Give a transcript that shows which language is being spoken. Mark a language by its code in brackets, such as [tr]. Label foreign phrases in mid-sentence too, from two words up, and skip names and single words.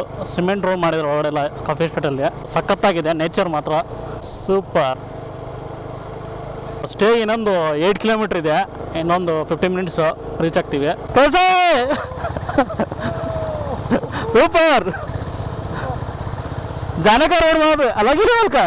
[en] cement road [kn] ಮಾಡಿದ್ರು ಒಳಗಡೆ [en] coffee estateಲ್ಲಿ. [kn] ಸಖತ್ತಾಗಿದೆ, ನೇಚರ್ ಮಾತ್ರ ಸೂಪರ್. ಸ್ಟೇ ಇನ್ನೊಂದು 8 ಕಿಲೋಮೀಟರ್ ಇದೆ, ಇನ್ನೊಂದು 15 [en] minutes reach [kn] ಆಗ್ತೀವಿ. ಸೂಪರ್. [hi] जाने का रोड वहाँ पे अलग ही लेवल का है।